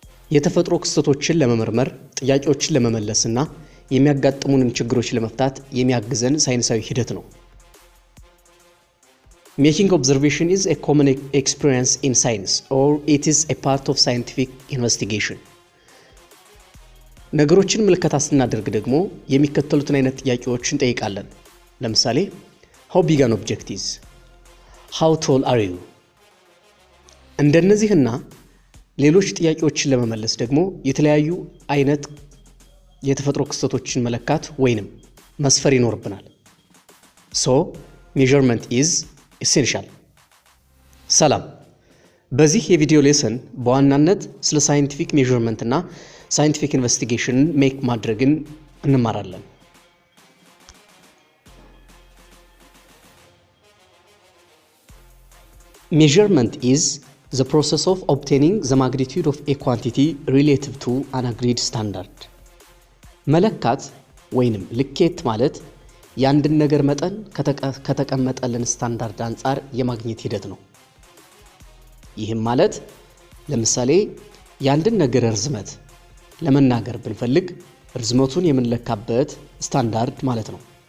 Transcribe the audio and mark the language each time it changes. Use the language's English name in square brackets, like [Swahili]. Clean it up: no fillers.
[Amharic] የተፈጥሮ ክስተቶችን ለመመርመር ጥያቄዎችን ለመመለስና የሚያጋጥሙንን ችግሮች ለመፍታት የሚያግዘን ሳይንሳዊ ሂደት ነው። [English] Making observation is a common experience in science or it is a part of scientific investigation. [Amharic] ነገሮችን ምልከታ ስናደርግ ደግሞ የሚከተሉትን አይነት ጥያቄዎችን ጠይቃለን። ለምሳሌ [English] how big an object is, how tall are you? [Amharic] እንደነዚህና ሌሎች ጥያቄዎችን ለመመለስ ደግሞ የተለያዩ አይነት የተፈጥሮ ክስተቶችን መለካት ወይንም መስፈር ይኖርብናል። [English] So measurement is essential. [Amharic] ሰላም። በዚህ የቪዲዮ ሌሰን በዋናነት ስለ ሳይንቲፊክ ሜዠርመንት እና ሳይንቲፊክ ኢንቨስቲጌሽን ሜክ ማድረግን እንማራለን። [English] Measurement is the process of obtaining the magnitude of a quantity relative to an agreed standard. [Amharic] መለካት ወይንም ልኬት ማለት የአንድን ነገር መጠን ከተቀመጠልን ስታንዳርድ አንፃር የማግኘት ሂደት ነው። ይህም ማለት ለምሳሌ የአንድን ነገር ርዝመት ለመናገር ብንፈልግ ርዝመቱን የምንለካበት ስታንዳርድ ማለት ነው።